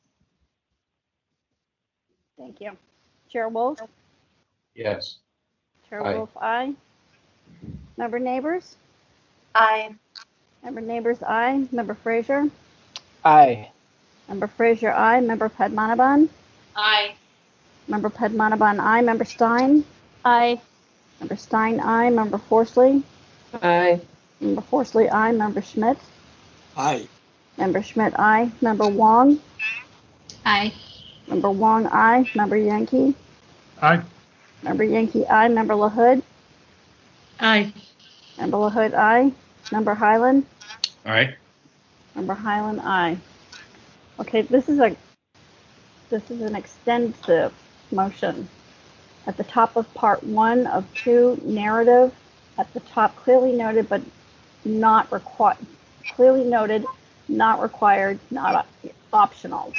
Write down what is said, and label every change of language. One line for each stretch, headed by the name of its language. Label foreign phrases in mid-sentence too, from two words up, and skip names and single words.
English: Thank you. Chair Wolf? Yes. Chair Aye. Wolf, aye. Member Neighbors? Aye. Member Neighbors, aye. Member Frazier? Aye. Member Frazier, aye. Member Padmanabhan? Aye. Member Padmanabhan, aye. Member Stein? Aye. Member Stein, aye. Member Forsley? Aye. Member Forsley, aye. Member Schmidt? Aye. Member Schmidt, aye. Member Wong? Aye. Member Wong, aye. Member Yankee? Aye. Member Yankee, aye. Member LaHood? Aye. Member LaHood, aye. Member Highland? Aye. Member Highland, aye. Okay, this is an extensive motion. At the top of part 1 of 2, narrative. At the top, clearly noted, but not required. Clearly noted, not required, not optional.